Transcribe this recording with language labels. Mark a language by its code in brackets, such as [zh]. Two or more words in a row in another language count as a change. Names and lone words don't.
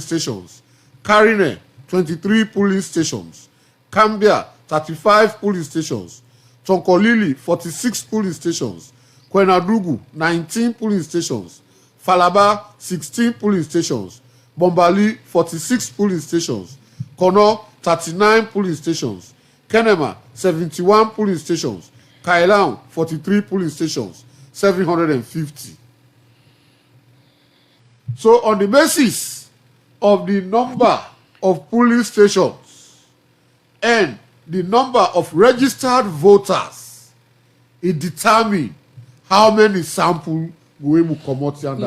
[en] stations, Karine 23 polling stations, Cambia 35 polling stations, Tonkolili 46 polling stations, Kwenadugu 19 polling stations, Falaba 16 polling stations, Bombali 46 polling stations, Kono 39 polling stations, Kenema 71 polling stations, Kailang 43 polling stations, 750. So on the basis of the number of polling stations and the number of registered voters, it determines how many samples we will come out under.